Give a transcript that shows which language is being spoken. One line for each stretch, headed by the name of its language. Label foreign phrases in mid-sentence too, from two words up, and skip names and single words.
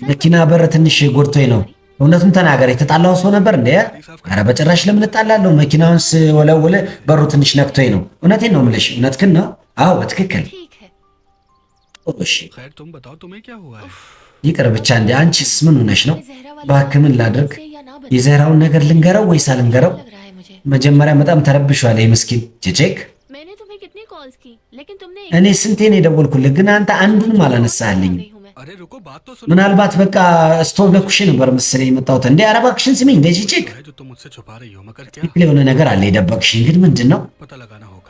Amharic: መኪና በር ትንሽ ጎድቶኝ ነው። እውነቱን ተናገር። የተጣላው ሰው ነበር እንዴ? ኧረ በጭራሽ ለምን እጣላለሁ? መኪናውን ስወለውል በሩ ትንሽ ነክቶኝ ነው። እውነቴን ነው የምልሽ። እውነትህን ነው? አዎ በትክክል።
Hindi: ठीक है
Amharic: ጥሩ እሺ
Hindi: खैर तुम बताओ, तुम्हें क्या हुआ है?
Amharic: ይቅር ብቻ። እንዴ አንቺስ ምን ሆነሽ ነው?
Hindi: जहरा वाला
Amharic: እባክህ ምን ላድርግ?
Hindi: से या ना बता
Amharic: የዘህራውን ነገር ልንገረው ወይስ አልንገረው?
Hindi: लग रहा है मुझे
Amharic: መጀመሪያ በጣም ተረብሿል ይህ ምስኪን ቼቼክ።
Hindi: मैंने तुम्हें कितनी कॉल्स की लेकिन तुमने
Amharic: እኔ ስንቴ ነው የደወልኩልህ ግን አንተ አንዱንም አላነሳህልኝም።
Hindi: नहीं हूं मैं अरे रुको, बात तो सुनो।
Amharic: ምናልባት በቃ ስቶቭ ለኩሽ ነበር መሰለኝ የመጣሁት። እንዴ ኧረ እባክሽን ስሚኝ እንደ ቼቼክ።
Hindi: है जो तुम मुझसे छुपा रही हो, मगर क्या
Amharic: ትክክል የሆነ ነገር አለ የደበቅሽኝ። ግን ምንድን ነው?
Hindi: पता लगाना होगा।